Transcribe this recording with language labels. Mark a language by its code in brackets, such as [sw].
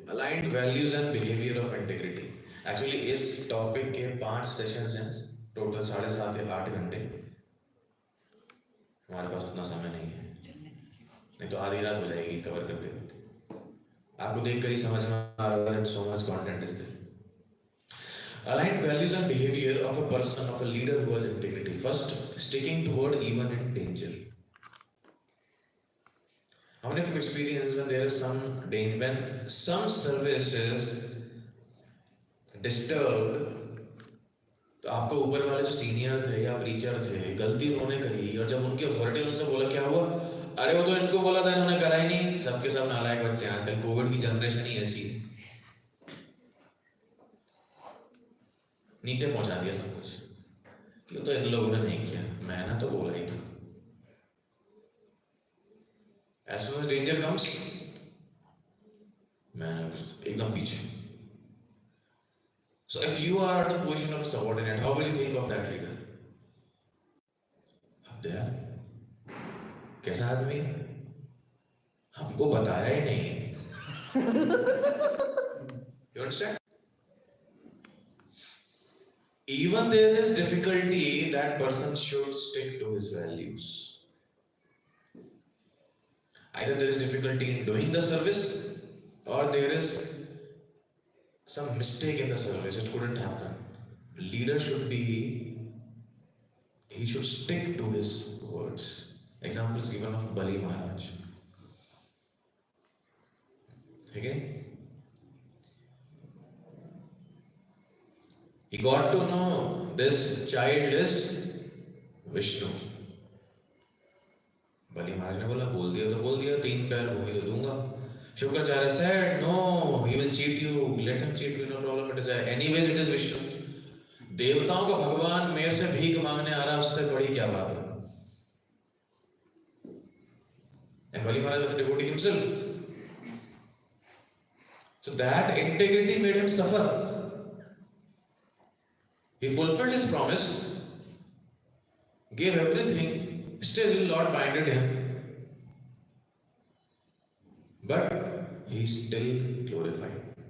[en] Aligned values and behavior of integrity. [hi] Actually इस topic के 5 sessions हैं, टोटल 7.5 या 8 घंटे. हमारे पास उतना समय नहीं है, नहीं तो आधी रात हो जाएगी कवर करते करते। आपको देखकर ही समझ में आ रहा है [en] so much content is there. Aligned values and behavior of a person, of a leader who has integrity. First, sticking to word even in danger. How many of you experience when there is some danger, when some service is disturbed, [hi] तो आपको ऊपर वाले जो senior थे या preacher थे, गलती उन्होंने करी और जब उनकी अथॉरिटी उनसे बोला क्या हुआ, अरे वो तो इनको बोला था इन्होंने करा ही नहीं। सबके सब नालायक बच्चे हैं आजकल, कोविड की जनरेशन ही ऐसी है, नीचे पहुंचा दिया सब कुछ, क्यों तो इन लोगों ने नहीं किया, मैंने तो बोला ही था। [en] As soon as danger comes, [hi] मैंने एकदम पीछे। [en] So if you are at the position of a subordinate, how will you think of that leader? [hi] अब दया, कैसा आदमी, हमको बताया ही नहीं। [en] You understand? Even there is difficulty, that person should stick to his values. Either there is difficulty in doing the service, or there is some mistake in the service, it couldn't happen. Leader should be, he should stick to his words. Example is given of Bali Maharaj. Okay? He got to know this child is Vishnu. [hi] बलि महाराज ने बोला बोल दिया तो बोल दिया, 3 पैर भूमि तो दूंगा। [en] Shukracharya said no, he will cheat you, let him cheat you, no problem, it is anyways it is Vishnu. [hi] देवताओं का भगवान मेरे से भीख मांगने आ रहा है, उससे बड़ी क्या बात है। [en] And Bali Maharaj was a devotee himself, so that integrity made him suffer. He fulfilled his promise, gave everything. Still, Lord binded him, but he still glorified.